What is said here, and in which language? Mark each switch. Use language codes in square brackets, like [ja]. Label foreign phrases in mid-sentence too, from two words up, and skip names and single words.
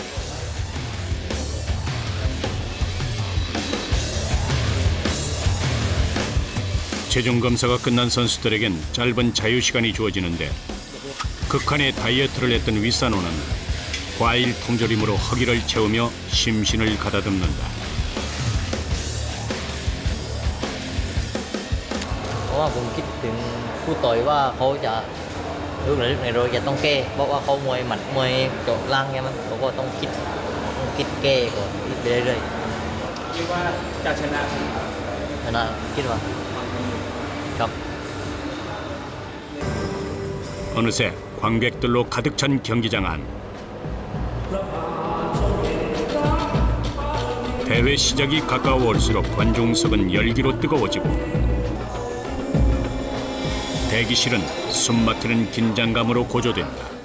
[ko] 체중 검사가 끝난 선수들에겐 짧은 자유시간이 주어지는데 극한의 다이어트를 했던 윗산호는 과일 통조림으로 허기를 채우며 심신을 가다듬는다. [th] เพราะว่าผมคิดถึงผู้ต่อยว่าเขาจะลูกไหนเราจะต้องแก้เพราะว่าเขามวยหมัดมวยเจาะล่างไงมันเขาก็ต้องคิดแก้ก่อนคิดไปเรื่อยๆคิดว่าจะชนะคิดว่าครับ [ko] 어느새 관객들로 가득 찬 경기장 안. 대회 시작이 가까워올수록 관중석은 열기로 뜨거워지고 대기실은 숨막히는 긴장감으로 고조된다.